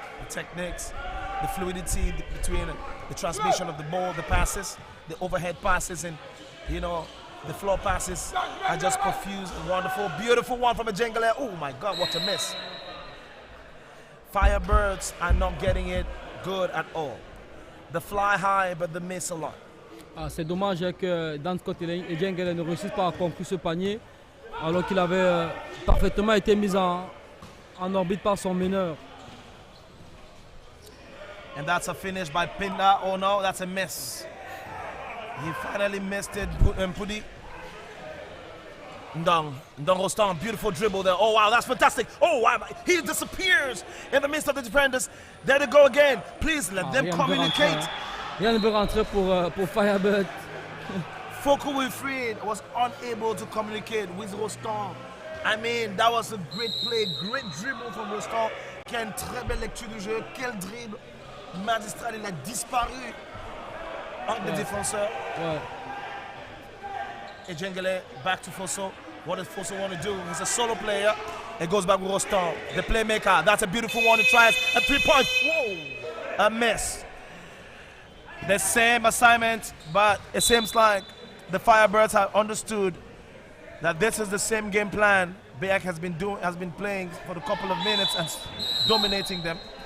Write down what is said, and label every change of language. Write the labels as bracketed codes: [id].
[en] The techniques, the fluidity between the transmission of the ball, the passes, the overhead passes, and the floor passes are just profuse and wonderful. Beautiful one from a Jengale. Oh my God, what a miss. Firebirds are not getting it good at all. They fly high, but they miss a lot. [fr] C'est dommage que Dan Scott et Jengale ne réussissent pas à conclure ce panier, alors qu'il avait parfaitement été mis en orbite par son meneur. [en] And that's a finish by Pinda. Oh no, that's a miss. He finally missed it, Pudi. Ndong Rostan, beautiful dribble there. Oh wow, that's fantastic. Oh wow, he disappears in the midst of the defenders. There they go again. Please let them communicate. [fr] Rien ne veut rentrer pour Firebird. [en] Foko Wilfried was unable to communicate with Rostan. I mean, that was a great play, great dribble from Rostan. [fr] Quelle très belle lecture du jeu, quel dribble magistral, il a disparu entre les défenseurs. Ouais. [en] Et Jengale back to Fosso. What does Fosso want to do? He's a solo player. It goes back with Rostan, the playmaker. That's a beautiful one. He tries a 3-point. Whoa! A miss. The same assignment, but it seems like the Firebirds have understood that this is the same game plan BEAC has been playing for a couple of minutes and dominating them.